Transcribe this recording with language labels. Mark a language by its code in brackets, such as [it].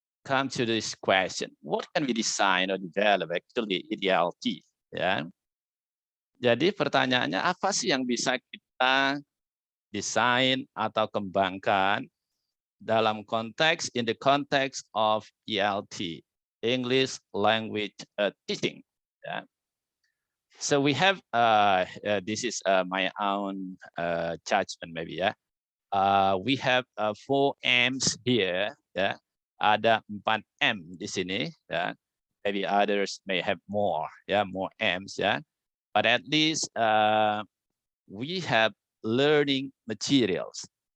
[en] come to this question, what can we design or develop actually in ELT? [id] Ya. Jadi pertanyaannya apa sih yang bisa kita desain atau kembangkan dalam konteks [en] in the context of ELT, English Language Teaching. Yeah. So we have this is my own judgment maybe ya. We have 4 M's here. [id] Ya. Ada 4 M di sini. Ya. [en] Maybe others may have more. Ya, more M's ya. But at least we have learning materials.